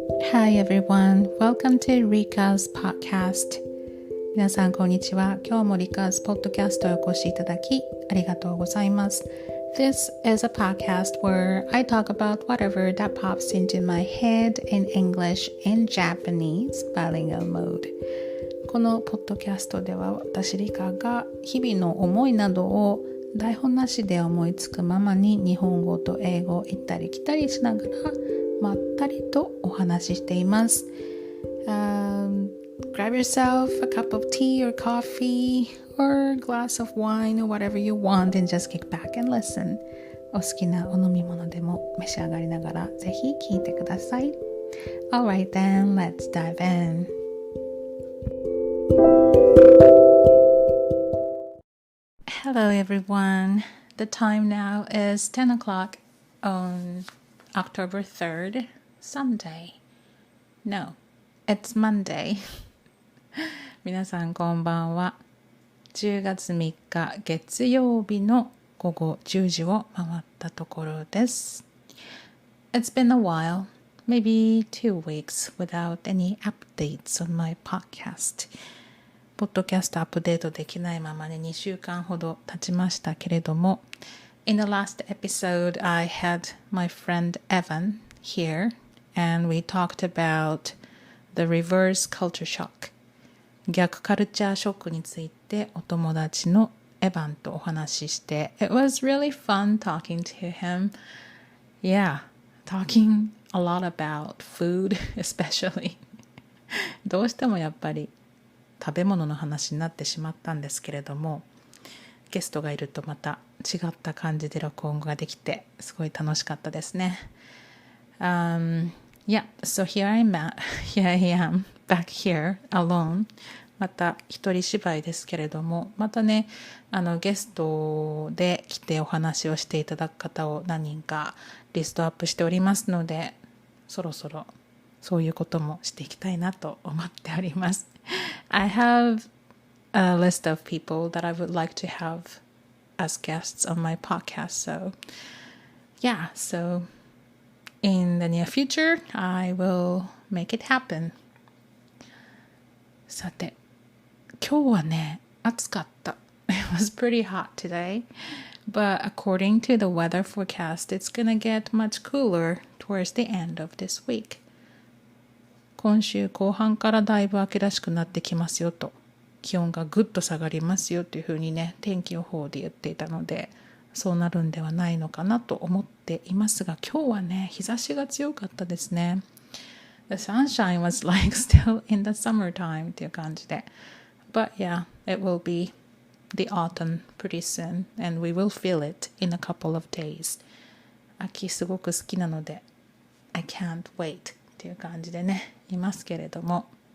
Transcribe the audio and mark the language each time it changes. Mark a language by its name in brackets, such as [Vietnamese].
[English] Hi everyone, welcome to Rika's podcast. [Japanese] 皆さんこんにちは。今日も Rika's podcast へお越しいただきありがとうございます。 [English] This is a podcast where I talk about whatever that pops into my head in English and Japanese bilingual mode. [Japanese] このポッドキャストでは私リカが日々の思いなどを台本なしで思いつくままに日本語と英語を行ったり来たりしながらまったりとお話ししています。 [English] Grab yourself a cup of tea or coffee or a glass of wine or whatever you want and just kick back and listen. [Japanese] お好きなお飲み物でも召し上がりながらぜひ聞いてください。 [English] Alright then, let's dive in.Hello everyone. The time now is 10 o'clock on October 3rd, Sunday. No, it's Monday. [Japanese] 皆さんこんばんは。 10月3日月曜日の午後10時を回ったところです。 [English] It's been a while, maybe 2 weeks without any updates on my podcast. [Japanese] ポッドキャストアップデートできないままに2週間ほど経ちましたけれども [English] In the last episode, I had my friend Evan here and we talked about the reverse culture shock [Japanese] 逆カルチャーショックについてお友達のエヴァンとお話しして [English] It was really fun talking to him Yeah, talking a lot about food especially [Japanese] どうしてもやっぱり食べ物の話になってしまったんですけれどもゲストがいるとまた違った感じで録音ができてすごい楽しかったですね。 [English] Yeah, so here I am back here alone [Japanese] また一人芝居ですけれどもまたねゲストで来てお話をしていただく方を何人かリストアップしておりますのでそろそろそういうこともしていきたいなと思っております。 [English] I have a list of people that I would like to have as guests on my podcast. So, yeah, so in the near future, I will make it happen. [Japanese] さて、今日はね、暑かった。 [English] It was pretty hot today. But according to the weather forecast, it's gonna get much cooler towards the end of this week. [Japanese] 今週後半からだいぶ秋らしくなってきますよと気温がぐっと下がりますよというふうにね天気予報で言っていたのでそうなるんではないのかなと思っていますが今日はね日差しが強かったですね [English] The sunshine was like still in the summertime [Japanese] っていう感じで [English] But yeah, it will be the autumn pretty soon and we will feel it in a couple of days [Japanese] 秋すごく好きなので [English] I can't wait [Japanese] という感じでねいますけれども